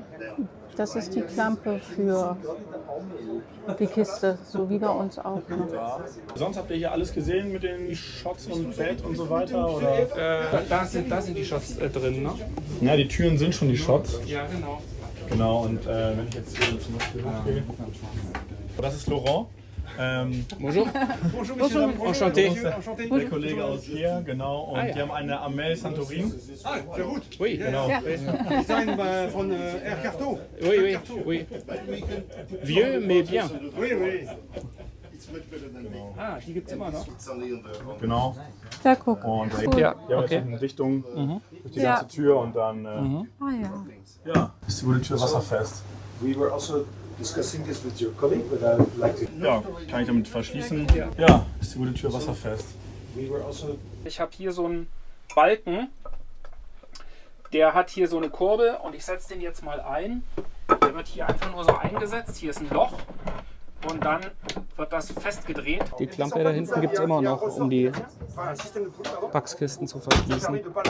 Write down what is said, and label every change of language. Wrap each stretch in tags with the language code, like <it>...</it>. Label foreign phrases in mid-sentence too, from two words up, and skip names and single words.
<de>Das ist die Klampe für die Kiste, so wie bei uns auch. Ne? Sonst habt ihr hier alles gesehen mit den Shots und Bett und so weiter? Oder? Da sind die Shots drin, ne? Ja, die Türen sind schon die Shots. Ja, genau. Genau, und wenn ich jetzt hier zum Beispiel hochgehe. Das ist Laurent.</de> <fr>Bonjour. Bonjour, enchanté.</fr> <de>Der Kollege aus hier, genau. Und die haben eine Amel Santorin. Ah, sehr gut. Oui, Genau. Design von Air Carto.</de> <fr>oui, oui. Vieux, mais bien. Oui, oui.</fr> <de>Ah, die gibt's immer noch. Genau. Ja, guck. Und Ja, die haben jetzt okay. eine Dichtung durch die Ja. ganze Tür und dann Ah ja. ja, ist die gute Tür wasserfest.</de> <en>We were also discussing this with your colleague, but I would like to.</en> <de>Ja, kann ich damit verschließen. Ja, ist die gute Tür wasserfest.</de> <en>We were also.</en> <de>Ich habe hier so einen Balken, der hat hier so eine Kurbel und ich setze den jetzt mal ein. Der wird hier einfach nur so eingesetzt. Hier ist ein Loch und dann wird das festgedreht. Die Klampe da hinten gibt es immer noch, um die Packskisten zu verschließen.</de>